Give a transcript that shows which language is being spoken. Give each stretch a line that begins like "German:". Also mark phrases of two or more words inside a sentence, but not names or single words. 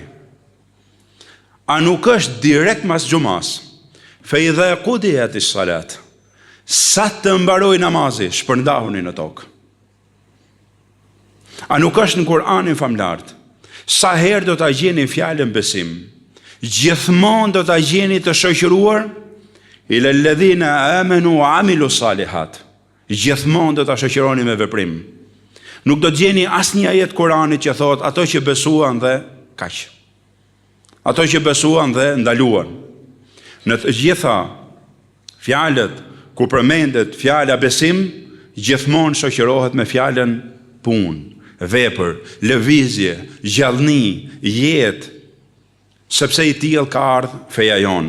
Albanian: A nuk është direkt mas xumas,
Arabic: فإذا قضيت الصلاة,
Albanian: sa të mbaroj namazi, shpërndahuni në tokë. A nuk është në Kur'anin famlart, sa herë do ta gjeni fjalën besim, gjithmonë do ta gjeni të shoqëruar
Arabic: إلا الذين آمنوا وعملوا الصالحات.
Albanian: Gjithmonë do ta shoqëroni me veprim. Nuk do të gjeni asnjë ajet Kur'anit që thot ato që besuan dhe kaq. Ato që besuan dhe ndaluan. Në të gjitha fjalët ku përmendet fjala besim, gjithmonë shoqërohet me fjalën punë, vepër, lëvizje, gjallëni, jetë, sepse i tillë ka ardhur feja jon.